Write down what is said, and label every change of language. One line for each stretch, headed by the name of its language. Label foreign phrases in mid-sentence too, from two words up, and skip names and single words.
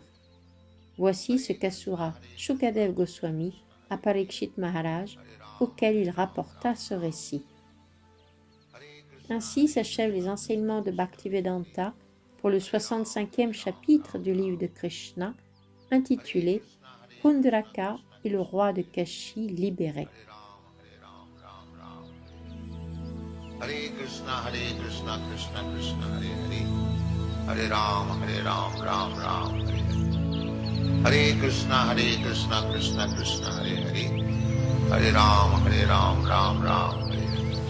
French: Voici ce qu'Asura Shukadev Goswami à Parikshit Maharaj, auquel il rapporta ce récit. Ainsi s'achèvent les enseignements de Bhaktivedanta pour le 65e chapitre du livre de Krishna, intitulé « Pundraka et le roi de Kashi libéré ».
Sanskrit: Hare Krishna, Krishna Krishna, Hare Hare. Hare Ram, Ram Ram, Hare Hare. Hare Krishna, Krishna Krishna, Hare Hare. Hare Ram, Ram Ram, Hare Hare.